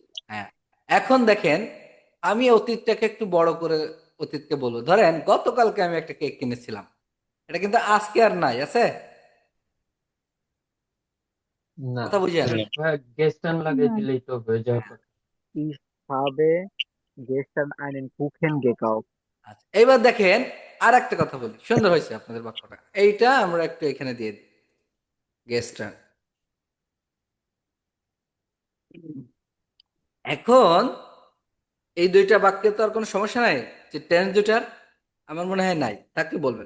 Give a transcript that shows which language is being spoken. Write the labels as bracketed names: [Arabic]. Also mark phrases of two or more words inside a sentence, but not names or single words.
[Bangla] হ্যাঁ। এখন দেখেন, আমি অতীতটাকে একটু বড় করে অতীতকে বলবো। ধরেন গতকালকে আমি একটা কেক কিনেছিলাম, এটা কিন্তু আজকে আর নাই, আছে? না। কথা বুঝেন? gestern লাগাই না। দিলেই তো হয়ে যাওয়ার কথা। [German] Ich habe gestern einen Kuchen gekauft. [Bangla] আচ্ছা, এইবার দেখেন আর একটা কথা বলি, সুন্দর হয়েছে আপনাদের বাক্যটা, এইটা আমরা একটু এখানে দিয়ে দিই, গেস্টার। এখন এই দুইটা বাক্যে তো আর কোনো সমস্যা নাই, যে টেন্স দুইটার আমার মনে হয় নাই, থাকলে বলবেন।